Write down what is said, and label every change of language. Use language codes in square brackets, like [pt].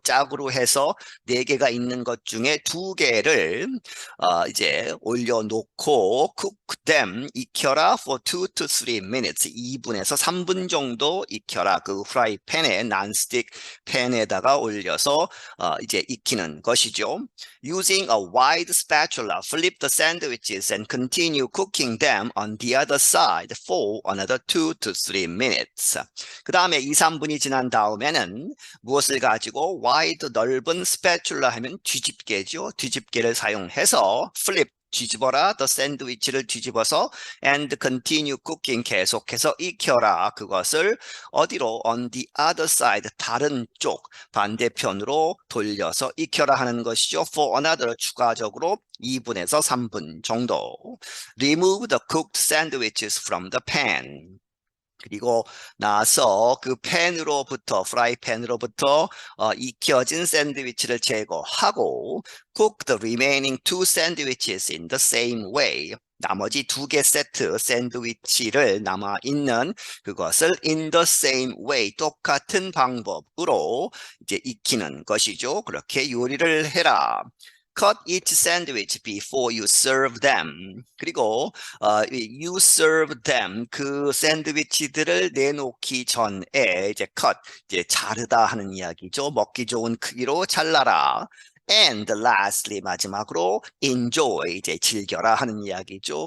[ko] 짝으로 해서 4개가 있는 것 중에 2개를 이제 올려놓고 [en] cook them, [ko] 익혀라 [en] for 2 to 3 minutes, [ko] 2분에서 3분 정도 익혀라. 그 프라이팬에 non-stick 팬에다가 올려서 이제 익히는 것이죠. [en] Using a wide spatula, flip the sandwiches and continue cooking them on the other side for another 2 to 3 minutes. [ko] 그 다음에 2, 3분이 지난 다음에는 무엇을 가지고 [en] wide, [ko] 넓은 spatula 하면 뒤집개죠. 뒤집개를 사용해서 [en] flip, [ko] 뒤집어라, the 샌드위치를 뒤집어서 [en] and continue cooking, [ko] 계속해서 익혀라. 그것을 어디로? [en] on the other side, [ko] 다른 쪽, 반대편으로 돌려서 익혀라 하는 것이죠. [en] for another, [ko] 추가적으로 2분에서 3분 정도. [en] Remove the cooked sandwiches from the pan. [ko] 그리고 나서 그 팬으로부터, 프라이팬으로부터 익혀진 샌드위치를 제거하고 [en] cook the remaining 2 sandwiches in the same way. [ko] 나머지 2개 세트 샌드위치를 남아있는 그것을 [en] in the same way, [ko] 똑같은 방법으로 이제 익히는 것이죠. 그렇게 요리를 해라. [en] Cut each sandwich before you serve them. [ko] 그리고 [en] you serve them, [ko] 그 샌드위치들을 내놓기 전에 이제 cut, 이제 자르다 하는 이야기죠. 먹기 좋은 크기로 잘라라. [en] And lastly, [ko] 마지막으로 [en] enjoy, [ko] 이제 즐겨라 하는 이야기죠.